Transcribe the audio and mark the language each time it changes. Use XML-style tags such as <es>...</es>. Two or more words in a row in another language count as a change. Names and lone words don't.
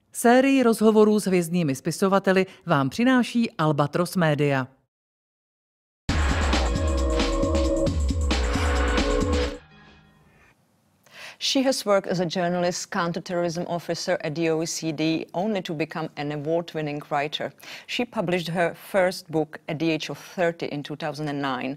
<cs>Sérii rozhovorů s hvězdnými spisovateli vám přináší Albatros Media.</cs> <en>She has worked as a journalist, counterterrorism officer at the OECD, only to become an award-winning writer. She published her first book at the age of 30 in 2009.</en>